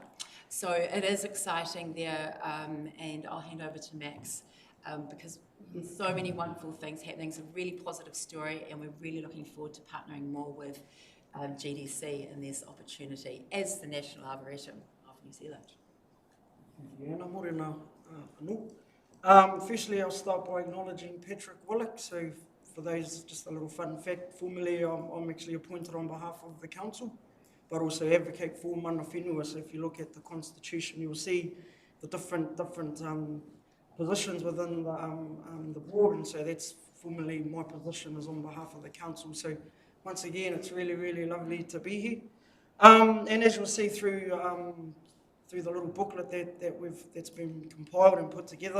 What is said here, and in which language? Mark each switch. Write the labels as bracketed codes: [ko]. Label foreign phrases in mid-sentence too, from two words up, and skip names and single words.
[en] So it is exciting there, and I'll hand over to Max because there's so many wonderful things happening. It's a really positive story, and we're really looking forward to partnering more with GDC in this opportunity as the National Arboretum of New Zealand. Yeah, [mi] nā morena anō. [en] Firstly, I'll start by acknowledging Patrick Willock. So for those, just a little fun fact, formally I'm actually appointed on behalf of the council, but also advocate for [mi] mana whenua. [en] So if you look at the constitution, you'll see the different positions within the board, and so that's formally my position is on behalf of the council. So once again, it's really, really lovely to be here. And as you'll see through the little booklet that's been compiled and put together.